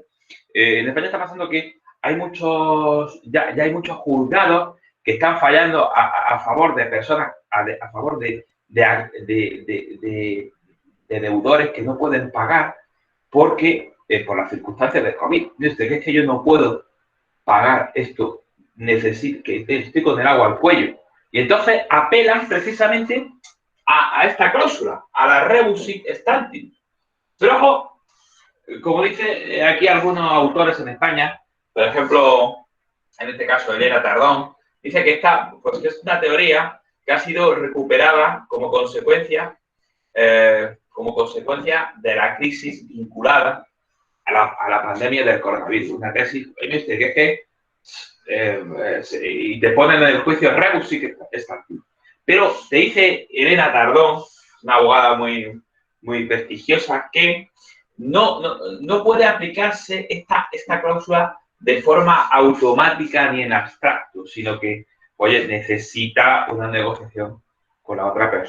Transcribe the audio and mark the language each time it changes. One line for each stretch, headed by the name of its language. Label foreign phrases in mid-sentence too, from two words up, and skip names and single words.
Spanish: En España está pasando que hay ya hay muchos juzgados que están fallando a favor de personas, a favor de deudores que no pueden pagar porque por las circunstancias del COVID. Dice que es que yo no puedo pagar esto, que estoy con el agua al cuello. Y entonces apelan precisamente a esta cláusula, a la
Latin: rebus sic stantibus.
Spanish: Pero ojo, como dice aquí algunos autores en España, por ejemplo, en este caso Elena Tardón, dice que pues, que es una teoría que ha sido recuperada como consecuencia de la crisis vinculada a la pandemia del coronavirus. Una tesis, que es que y te ponen en el juicio
Latin: rebus sic stantibus.
Spanish: Pero te dice Elena Tardón, una abogada muy, muy prestigiosa, que no puede aplicarse esta cláusula de forma automática ni en abstracto, sino que, oye, necesita una negociación con la otra persona.